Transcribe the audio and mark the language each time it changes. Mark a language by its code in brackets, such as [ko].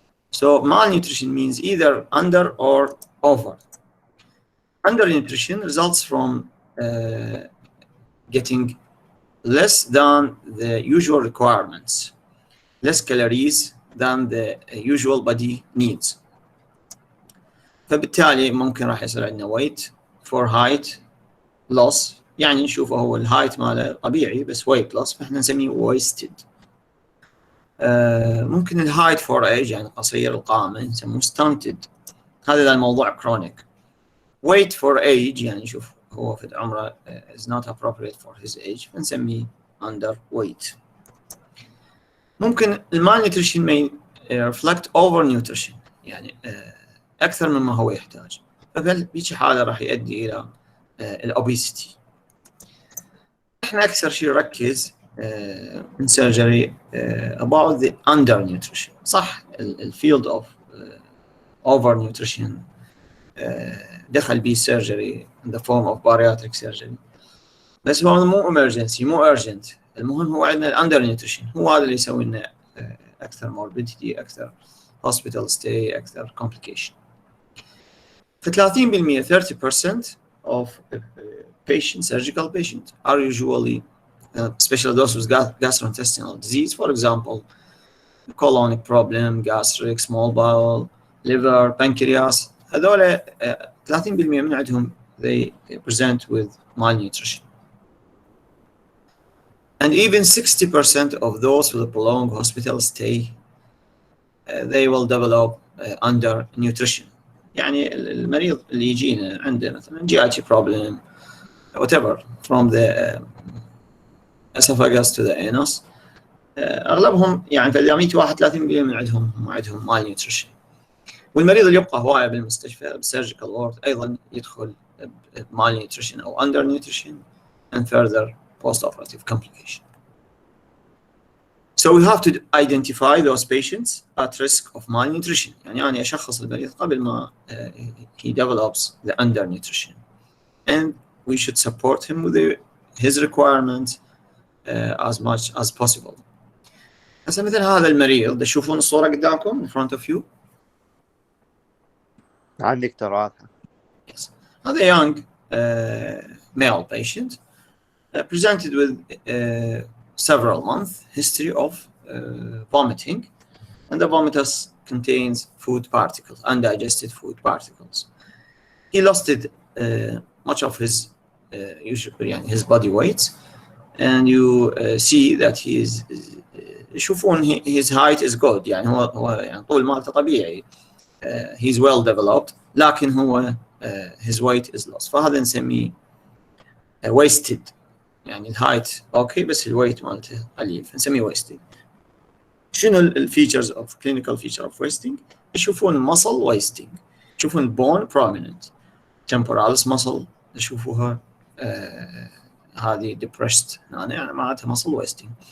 [en] So malnutrition means either under or over. Undernutrition results from getting less than the usual requirements, less calories than the usual body needs. [ar] فبالتالي ممكن راح يصير عندنا [en] weight for height loss [ar] يعني نشوفه هو الهايت ماله طبيعي بس weight loss فاحنا نسميه wasted. ممكن الهايت for age يعني قصير القامة نسموه stunted. هذا الموضوع chronic. [en] Weight for age [ar] يعني نشوف هو في عمره [en] is not appropriate for his age فنسميه underweight. [ar] ممكن [en] malnutrition may reflect overnutrition [ar] يعني أكثر مما هو يحتاج فبهذه حالة راح يؤدي إلى الأوبيستي. إحنا أكثر شيء نركز [en] in surgery about the undernutrition. صح الفيلد of overnutrition دخل به surgery in the form of bariatric surgery [ar] بس هو مو [en] emergency مو urgent. [ar] المهم هو عندنا undernutrition هو هذا اللي يسوي لنا أكثر morbidity أكثر hospital stay أكثر complication. [en] ف 30% of patients, surgical patients are usually especially those with gastrointestinal disease, for example colonic problem, gastric, small bowel, liver, pancreas [ar] هذول 30% من عندهم [en] they present with malnutrition. And even 60% of those with a prolonged hospital stay they will develop undernutrition. [ar] يعني المريض اللي يجينا عنده مثلا GI problem [en] whatever from the esophagus to the anus [ar] اغلبهم يعني في 131% من عندهم malnutrition. والمريض اللي يبقى هوايه بالمستشفى بالسيرجيكال وورد ايضا يدخل malnutrition او undernutrition [en] and further post-operative complication. So we have to identify those patients at risk of malnutrition. [ar] يعني أنا أشخص المريض قبل ما [en] he develops the undernutrition, and we should support him with his requirements as much as possible. [ar] هسه مثل هذا المريض تشوفون الصورة قدامكم [en] in front of you. [ar] عندي دكتور واضحة. [en] Yes. هذا young male patient presented with several month history of vomiting, and the vomitus contains food particles, undigested food particles. He lost much of his his body weight, and you see that he is يشوفون his height is good. [ar] يعني هو يعني طول مالته طبيعي. [en] He's well developed, [ar] لكن هو [en] his weight is lost. [ar] فهذا نسميه wasted. يعني الهايت اوكي بس الويت مالته قليل فنسميه wasted. [en] شنو الفيتشرز of clinical feature of wasting؟ يشوفون muscle wasting، يشوفون bone prominent، temporalis muscle [ar] يشوفوها هذه [en] depressed [ar] يعني معناتها [en] muscle wasting.